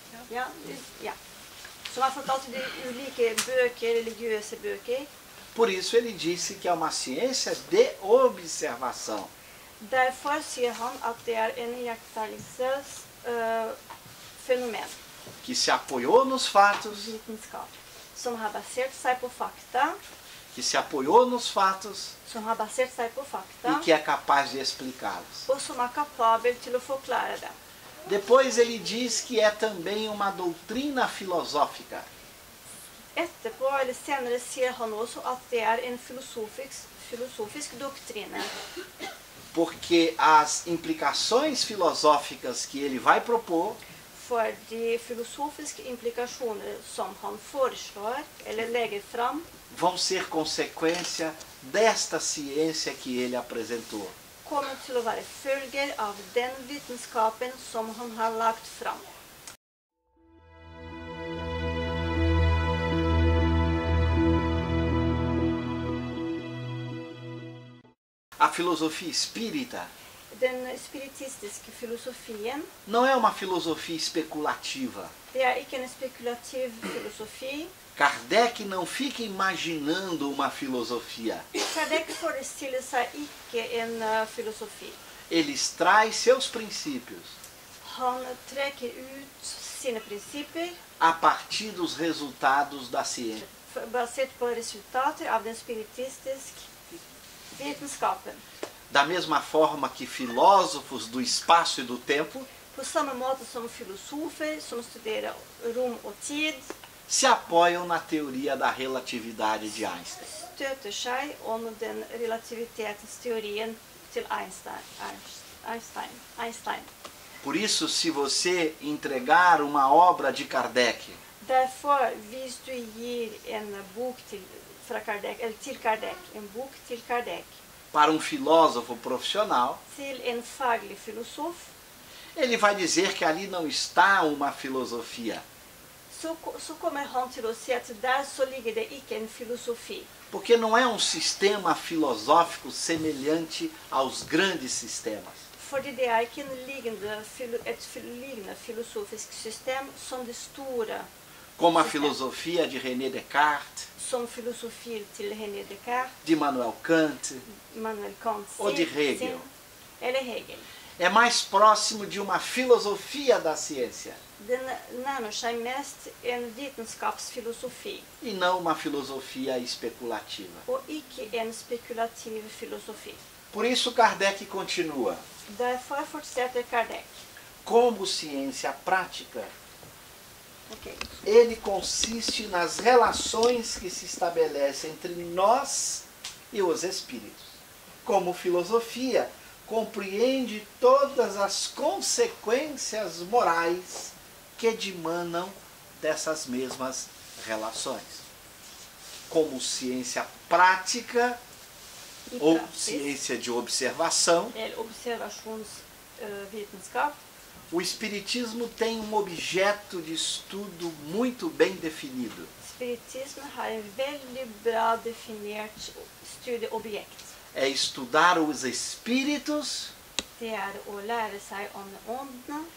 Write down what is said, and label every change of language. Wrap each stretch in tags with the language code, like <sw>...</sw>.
<no>Ja, ja. Som fortalt i de ulike bøker, religiøse bøker.</no> <pt>Por isso ele disse que é uma ciência de observação.</pt> <no>Derfor sier han at det en iakttagelsesfenomen,</no> <pt>Que se apoiou nos fatos,</pt> <no>vitenskap, som har basert seg på fakta,</no> <pt>que se apoiou nos fatos</pt> <no>som har basert seg på fakta,</no> <pt>e que é capaz de explicá-los.</pt> <no>og som kapabel til å forklare dem.</no> <pt>Depois ele diz que é também uma doutrina filosófica,</pt> <no>Etterpå, eller senere, sier han også at det en filosofisk doktrine.</no> <pt>porque as implicações filosóficas que ele vai propor</pt> <no>For de filosofiske implikasjoner som han foreslår, eller legger fram,</no> <pt>vão ser consequência desta ciência que ele apresentou.</pt> <no>kommer til å være følger av den vitenskapen som han har lagt fram.</no> <pt>A filosofia espírita</pt> <no>Den spiritistiske filosofien,</no> <pt>não é uma filosofia especulativa.</pt> <no>det ikke en spekulativ filosofi.</no> <pt>Kardec não fica imaginando uma filosofia.</pt> <no>Kardec forestiller seg ikke en filosofi.</no> <pt>Ele extrai seus princípios</pt> <no>Han trekker ut sine prinsipper</no> <pt>a partir dos resultados da ciência.</pt> <no>basert på resultater av den spiritistiske vitenskapen.</no> <pt>Da mesma forma que filósofos do espaço e do tempo</pt> <no>På samme måte som filosofer som studerer rom og tid,</no> <pt>se apoiam na teoria da relatividade de Einstein.</pt> <no>støter seg om den relativitetsteorien til Einstein.</no> <pt>Por isso, se você entregar uma obra de Kardec</pt> <no>Derfor, hvis du gir en bok til Kardec, en bok til Kardec,</no> <pt>para um filósofo profissional,</pt> <no>til en faglig filosof,</no> <pt>ele vai dizer que ali não está uma filosofia,</pt> <no>så kommer han til å si at der så ligger det ikke en filosofi.</no> <pt>porque não é um sistema filosófico semelhante aos grandes sistemas.</pt> <no>Fordi det ikke et lignende filosofisk system som det store,</no> <pt>Como a filosofia de René Descartes,</pt> <no>som filosofi til René Descartes,</no> <pt>de Immanuel Kant,</pt> <no>Immanuel Kant</no> <pt>ou de Hegel.</pt> <no>eller Hegel.</no> <pt>É mais próximo de uma filosofia da ciência</pt> <no>Den nærmer seg mest en vitenskapsfilosofi,</no> <pt>e não uma filosofia especulativa.</pt> <no>og ikke en spekulativ filosofi.</no> <pt>Por isso Kardec continua:</pt> <no>Derfor fortsetter Kardec.</no> <pt>como ciência prática, Ok. ele consiste nas relações que se estabelecem entre nós e os espíritos. Como filosofia, compreende todas as consequências morais que emanam dessas mesmas relações. Como ciência prática</pt> <no>I</no> <pt>ou</pt> <no>praksis,</no> <pt>ciência de observação,</pt> <no>eller observasjonsvitenskap,</no> <pt>o Espiritismo tem um objeto de estudo muito bem definido.</pt> <no>spiritisme har en veldig bra definert studieobjekt.</no> <pt>É estudar os espíritos</pt> <no>Det å lære seg om åndene</no>